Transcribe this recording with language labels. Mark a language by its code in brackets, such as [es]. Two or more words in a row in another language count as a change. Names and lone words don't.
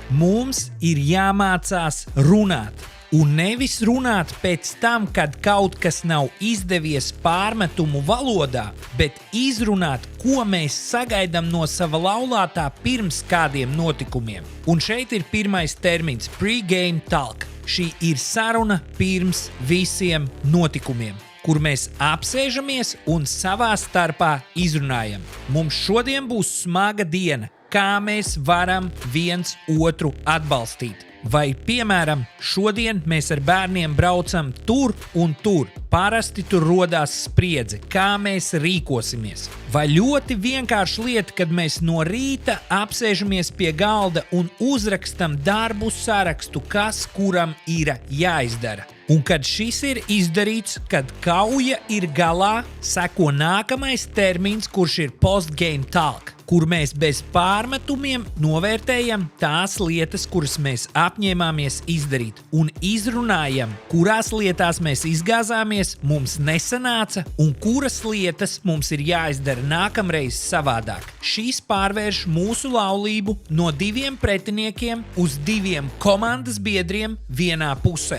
[lv] Mums ir jāmācās runāt. Un nevis runāt pēc tam, kad kaut kas nav izdevies pārmetumu valodā, bet izrunāt, ko mēs sagaidām no sava laulātā pirms kādiem notikumiem. Un šeit ir pirmais termins – [en] pre-game talk. [lv] Šī ir saruna pirms visiem notikumiem, kur mēs apsēžamies un savā starpā izrunājam. Mums šodien būs smaga diena, kā mēs varam viens otru atbalstīt. Vai, piemēram, šodien mēs ar bērniem braucam tur un tur. Parasti tur rodās spriedze, kā mēs rīkosimies. Vai ļoti vienkārši lieta, kad mēs no rīta apsēžamies pie galda un uzrakstam darbu sarakstu, kas kuram ir jāizdara. Un kad šis ir izdarīts, kad kauja ir galā, seko nākamais termins, kurš ir [en] post-game talk, [lv] kur mēs bez pārmetumiem novērtējam tās lietas, kuras mēs apņēmāmies izdarīt, un izrunājam, kurās lietās mēs izgāzāmies, mums nesanāca, un kuras lietas mums ir jāizdara nākamreiz savādāk. Šīs pārvērš mūsu laulību no diviem pretiniekiem uz diviem komandas biedriem vienā pusē.